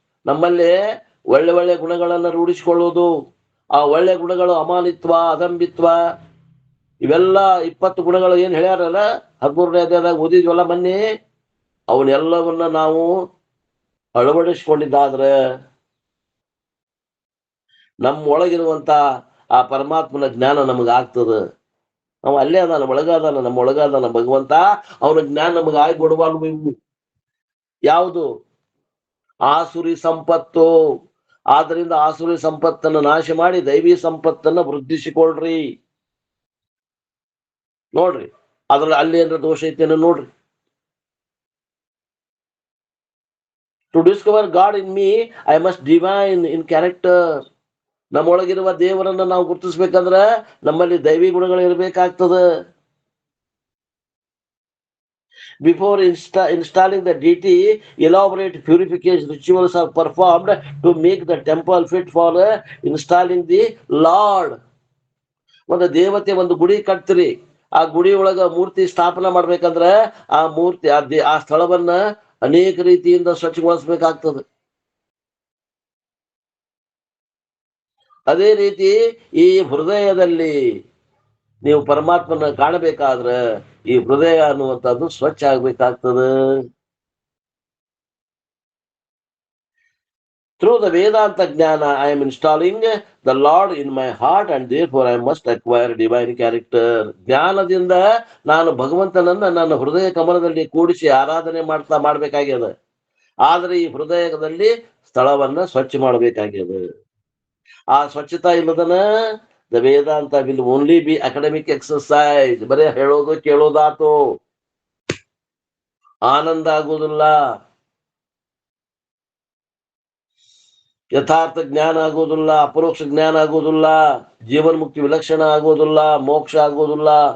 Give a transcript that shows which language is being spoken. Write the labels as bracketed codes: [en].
[kn] ನಮ್ಮಲ್ಲಿ ಒಳ್ಳೆ ಗುಣಗಳನ್ನ ರೂಢಿಸಿಕೊಳ್ಳುವುದು. ಆ ಒಳ್ಳೆ ಗುಣಗಳು ಅಮಾನಿತ್ವ, ಅದಂಬಿತ್ವ, ಇವೆಲ್ಲ 20 ಗುಣಗಳು ಏನ್ ಹೇಳ್ಯಾರಲ್ಲ 13ನೇ ಅಧ್ಯಾಯದಾಗ ಓದಿದ್ವಲ್ಲ ಮೊನ್ನೆ, ಅವನ್ನೆಲ್ಲವನ್ನ ನಾವು ಅಳವಡಿಸಿಕೊಂಡಿದ್ದಾದ್ರೆ ನಮ್ಮ ಒಳಗಿರುವಂತ ಆ ಪರಮಾತ್ಮನ ಜ್ಞಾನ ನಮಗಾಗ್ತದ. ನಾವು ಅಲ್ಲೇ ಅದಾನ, ನಮ್ಮ ಒಳಗಾದಾನ ಭಗವಂತ. ಅವನ ಜ್ಞಾನ ನಮಗೆ ಆಗಿ ಕೊಡುವಾಗ ಯಾವುದು? ಆಸುರಿ ಸಂಪತ್ತು. ಆದ್ರಿಂದ ಆಸುರಿ ಸಂಪತ್ತನ್ನು ನಾಶ ಮಾಡಿ ದೈವಿ ಸಂಪತ್ತನ್ನ ವೃದ್ಧಿಸಿಕೊಳ್ರಿ. ನೋಡ್ರಿ ಅದ್ರಲ್ಲಿ ಅಲ್ಲಿ ಏನಾರ ದೋಷ ಐತೇನೋ ನೋಡ್ರಿ. [en] To discover God in me I must divine in character. [kn] ನಮ್ಮೊಳಗಿರುವ ದೇವರನ್ನ ನಾವು ಗುರುತಿಸ್ಬೇಕಂದ್ರ ನಮ್ಮಲ್ಲಿ ದೈವಿ ಗುಣಗಳು ಇರಬೇಕಾಗ್ತದ. [en] Before installing the deity, elaborate purification rituals are performed to make the temple fit for installing the Lord. [kn] ಒಂದು ದೇವತೆ ಒಂದು ಗುಡಿ ಕಟ್ತೀರಿ, ಆ ಗುಡಿ ಒಳಗ ಮೂರ್ತಿ ಸ್ಥಾಪನೆ ಮಾಡ್ಬೇಕಂದ್ರ ಆ ಮೂರ್ತಿ ಆ ಸ್ಥಳವನ್ನ ಅನೇಕ ರೀತಿಯಿಂದ ಸ್ವಚ್ಛಗೊಳಿಸ್ಬೇಕಾಗ್ತದೆ. ಅದೇ ರೀತಿ ಈ ಹೃದಯದಲ್ಲಿ ನೀವು ಪರಮಾತ್ಮನ ಕಾಣಬೇಕಾದ್ರ ಈ ಹೃದಯ ಅನ್ನುವಂಥದ್ದು ಸ್ವಚ್ಛ ಆಗ್ಬೇಕಾಗ್ತದೆ. [en] Through the Vedanta Jnana, I am installing the Lord in my heart and therefore I must acquire divine character. [kn] ಜ್ಞಾನದಿಂದ ನಾನು ಭಗವಂತನನ್ನ ನನ್ನ ಹೃದಯ ಕಮಲದಲ್ಲಿ ಕೂಡಿಸಿ ಆರಾಧನೆ ಮಾಡ್ಬೇಕಾಗ್ಯದ. ಆದ್ರೆ ಈ ಹೃದಯದಲ್ಲಿ ಸ್ಥಳವನ್ನ ಸ್ವಚ್ಛ ಮಾಡ್ಬೇಕಾಗ್ಯದ. ಆ ಸ್ವಚ್ಛತಾ ಇಲ್ಲದನ [en] The Vedanta will only be academic exercise. [kn] ಬರೀ ಹೇಳೋದು ಕೇಳೋದಾತು, ಆನಂದ ಆಗುವುದಿಲ್ಲ, ಯಥಾರ್ಥ ಜ್ಞಾನ ಆಗೋದಿಲ್ಲ, ಅಪರೋಕ್ಷ ಜ್ಞಾನ ಆಗೋದಿಲ್ಲ, ಜೀವನ್ ಮುಕ್ತಿ ವಿಲಕ್ಷಣ ಆಗೋದಿಲ್ಲ, ಮೋಕ್ಷ ಆಗೋದಿಲ್ಲ.